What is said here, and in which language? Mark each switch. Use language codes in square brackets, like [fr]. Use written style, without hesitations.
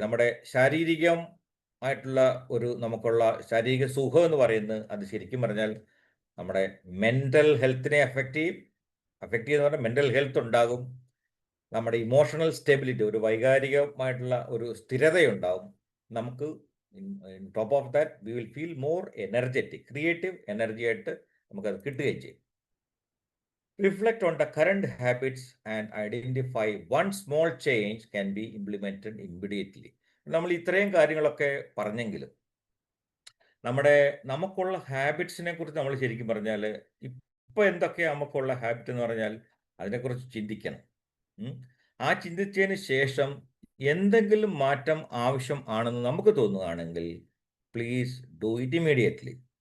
[ml] നമ്മുടെ ശാരീരികമായിട്ടുള്ള നമുക്കുള്ള ശാരീരിക സുഖം എന്ന് പറയുന്നത് അത് ശരിക്കും പറഞ്ഞാൽ നമ്മുടെ മെൻ്റൽ ഹെൽത്തിനെ അഫക്റ്റ് ചെയ്യുന്ന പറഞ്ഞാൽ മെൻ്റൽ ഹെൽത്ത് ഉണ്ടാകും. നമ്മുടെ ഇമോഷണൽ സ്റ്റെബിലിറ്റി, ഒരു വൈകാരികമായിട്ടുള്ള ഒരു സ്ഥിരതയുണ്ടാവും. [en] നമുക്ക് top of that we will feel more energetic, creative energy [ml] ആയിട്ട് നമുക്കത് കിട്ടുകയും ചെയ്യും. [en] Reflect on the current habits and identify one small change can be implemented immediately. [ml] നമ്മൾ ഇത്രയും കാര്യങ്ങളൊക്കെ പറഞ്ഞെങ്കിലും നമുക്കുള്ള ഹാബിറ്റ്സിനെ കുറിച്ച് നമ്മൾ ശരിക്കും പറഞ്ഞാൽ ഇപ്പോൾ എന്തൊക്കെയാണ് നമുക്കുള്ള ഹാബിറ്റ് എന്ന് പറഞ്ഞാൽ അതിനെക്കുറിച്ച് ചിന്തിക്കണം. ആ ചിന്തിച്ചതിന് ശേഷം എന്തെങ്കിലും മാറ്റം ആവശ്യം ആണെന്ന് നമുക്ക് തോന്നുകയാണെങ്കിൽ [en] Please do it immediately.